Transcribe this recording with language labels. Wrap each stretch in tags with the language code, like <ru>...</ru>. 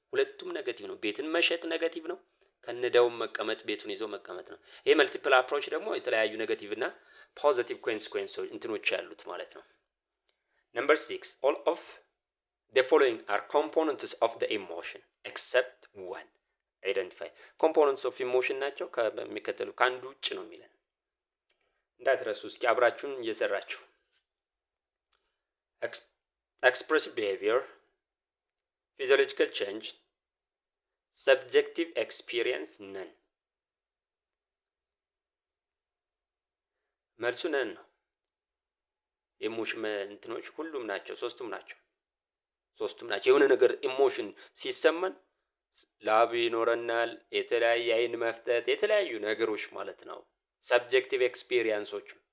<am>ሁለቱም ኔጌቲቭ ነው። ቤትን መሸጥ ኔጌቲቭ ነው። ከነዳውም መቀመጥ ቤቱን ይዞ መቀመጥ ነው። ይሄ መልቲፕል አፕሮች ደግሞ የተለያዩ ኔጌቲቭ እና ፖዚቲቭ ኮንሲኩዌንሶች እንትኖች ያሉት ማለት ነው። ነምበር 6</am> <en>all of the following are components of the emotion except one. identify components of emotion</en> <am>ናቸው ከሚከተሉ ከአንዱ ውጭ ነው የሚለን እንዳትረሱ። እስኪ አብራችሁን እየሰራችሁ</am> <en>expressive behavior, physiological change, subjective experience none.</en> <am>መልሱ ነን ነው። ኢሞሽን እንትኖች ሁሉም ናቸው፣ ሶስቱም ናቸው። የሆነ ነገር ኢሞሽን ሲሰማን ላብ ይኖረናል፣ የተለያየ አይን መፍጠጥ፣ የተለያዩ ነገሮች ማለት ነው። ሰብጀክቲቭ ኤክስፒሪየንሶች</am>